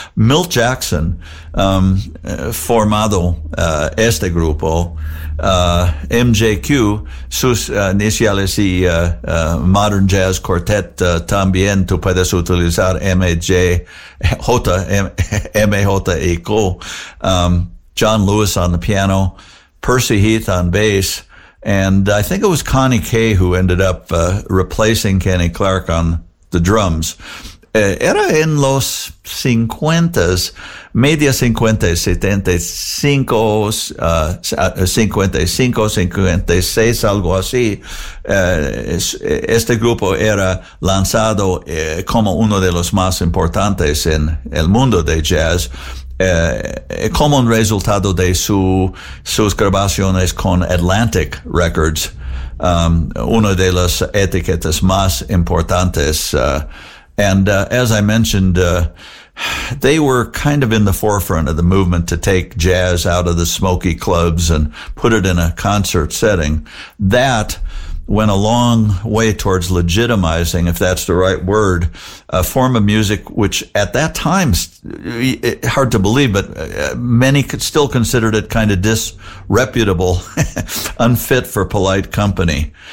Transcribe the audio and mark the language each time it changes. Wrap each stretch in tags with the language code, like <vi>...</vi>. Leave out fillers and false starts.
<es>Milt Jackson formado este grupo, MJQ, sus iniciales y Modern Jazz Quartet, también tú puedes utilizar MJ, MJ y Co.</es> <en>John Lewis on the piano, Percy Heath on bass, and I think it was Connie Kay who ended up replacing Kenny Clark on the drums.</en> <es>Era en los 50s, media 50s, 75, 55, 56, algo así. Este grupo era lanzado como uno de los más importantes en el mundo de jazz, como un resultado de sus grabaciones con Atlantic Records, una de las etiquetas más importantes.</es> <en>As I mentioned, they were kind of in the forefront of the movement to take jazz out of the smoky clubs and put it in a concert setting. That went a long way towards legitimizing, if that's the right word, a form of music which at that time, hard to believe, but many still considered it kind of disreputable, unfit for polite company.</en>